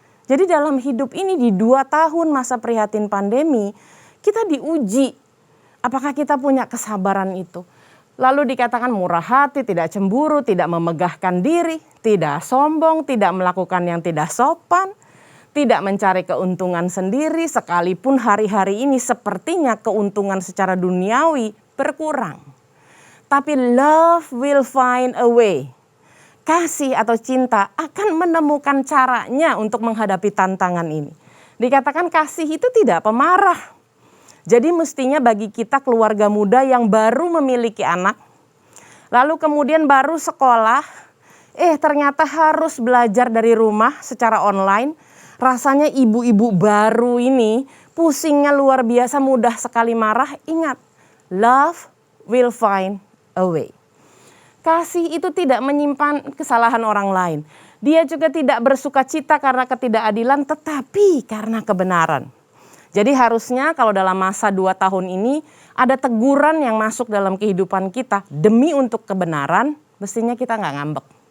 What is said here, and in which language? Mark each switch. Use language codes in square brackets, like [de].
[id] Jadi dalam hidup ini di 2 tahun masa prihatin pandemi, kita diuji apakah kita punya kesabaran itu. Lalu dikatakan murah hati, tidak cemburu, tidak memegahkan diri, tidak sombong, tidak melakukan yang tidak sopan, tidak mencari keuntungan sendiri sekalipun hari-hari ini sepertinya keuntungan secara duniawi berkurang. [en] Tapi love will find a way. [id] Kasih atau cinta akan menemukan caranya untuk menghadapi tantangan ini. Dikatakan kasih itu tidak pemarah. Jadi mestinya bagi kita keluarga muda yang baru memiliki anak, lalu kemudian baru sekolah, ternyata harus belajar dari rumah secara online. Rasanya ibu-ibu baru ini pusingnya luar biasa, mudah sekali marah. [en] Ingat, love will find a way. [id] Kasih itu tidak menyimpan kesalahan orang lain. Dia juga tidak bersuka cita karena ketidakadilan, tetapi karena kebenaran. Jadi harusnya kalau dalam masa 2 tahun ini ada teguran yang masuk dalam kehidupan kita demi untuk kebenaran, mestinya kita nggak ngambek.